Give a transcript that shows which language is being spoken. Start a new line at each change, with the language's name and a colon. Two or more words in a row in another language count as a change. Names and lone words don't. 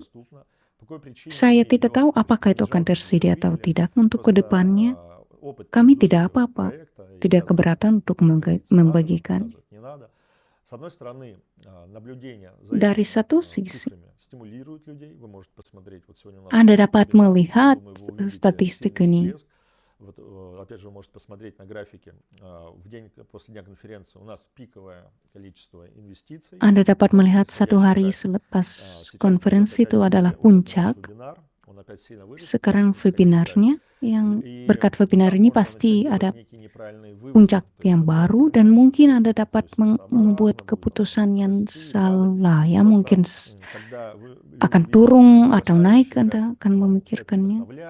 Indonesian: Saya tidak tahu apakah itu akan tersedia atau tidak untuk kedepannya. Kami tidak apa-apa, tidak keberatan untuk membagikan. Dari satu sisi, Anda dapat melihat statistik ini.
Russian: Опять же, вы можете посмотреть на графике. В день после дня конференции у нас пиковое количество инвестиций.
Indonesian: Anda dapat melihat satu hari selepas konferensi itu adalah puncak. Sekarang webinarnya, yang berkat webinar ini pasti ada puncak yang baru, dan mungkin Anda dapat membuat keputusan yang salah ya, mungkin akan turun atau naik, Anda akan memikirkannya.